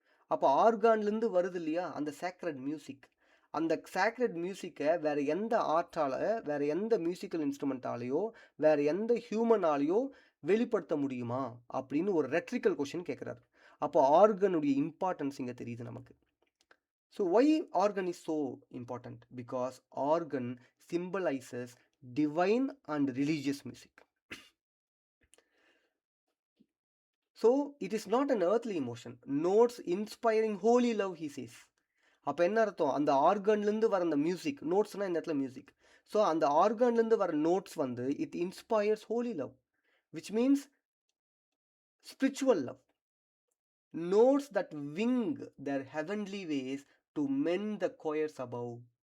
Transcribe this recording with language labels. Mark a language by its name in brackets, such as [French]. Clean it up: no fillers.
[Tamil] அப்போ ஆர்கான்லேருந்து வருது இல்லையா அந்த சேக்ரெட் மியூசிக். அந்த சேக்ரெட் மியூசிக்கை வேறு எந்த ஆர்ட்டால், வேறு எந்த மியூசிக்கல் இன்ஸ்ட்ருமெண்ட்டாலேயோ, வேறு எந்த ஹியூமனாலேயோ வெளிப்படுத்த முடியுமா அப்படின்னு ஒரு ரெட்ரிக்கல் கொஷின் கேட்குறாரு. அப்போ ஆர்கனுடைய இம்பார்ட்டன்ஸ் இங்கே தெரியுது நமக்கு. [English] So why organ is so important? Because organ symbolizes divine and religious music. So it is not an earthly emotion. Notes inspiring holy love, he says. [Tamil] அப்போ என்ன அர்த்தம்? அந்த ஆர்கன்லேருந்து வர அந்த மியூசிக், நோட்ஸ்னால் இந்த இடத்துல மியூசிக். ஸோ அந்த ஆர்கன்லேருந்து வர notes [English] It inspires holy love, which means spiritual love. Notes that wing their heavenly ways to mend the choirs above.